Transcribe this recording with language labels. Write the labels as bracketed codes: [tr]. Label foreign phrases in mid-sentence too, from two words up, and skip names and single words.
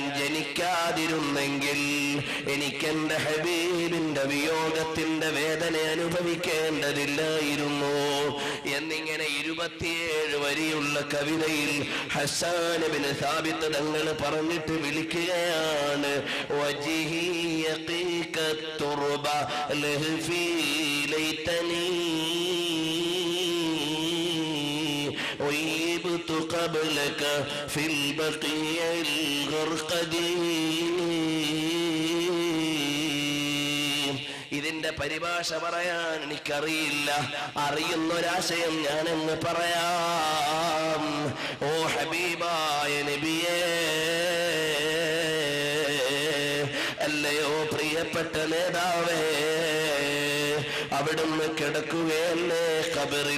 [ml] ജനിക്കാതിരുന്നെങ്കിൽ എനിക്കെന്റെ ഹബീബിന്റെ വിയോഗത്തിന്റെ വേദന അനുഭവിക്കേണ്ടതില്ലായിരുന്നു എന്നിങ്ങനെ 27 വരിയുള്ള കവിതയിൽ ഹസ്സാൻ ഇബ്നു സാബിത്ത് തങ്ങൾ പറഞ്ഞിട്ട് വിളിക്കുകയാണ്, [ar] وجهي يقيك الترب لهفي ليتني ويبت قبلك في البقيع الغرقدي. [ml] ഇതിന്റെ പരിഭാഷ പറയാൻ എനിക്കറിയില്ല, അറിയുന്നൊരാശയം ഞാനെന്ന് പറയാം. ഓ ഹബീബായ നബിയേ, അല്ലയോ പ്രിയപ്പെട്ട നേതാവേ, അവിടുന്ന് കിടക്കുകയല്ലേ ഖബറിൽ.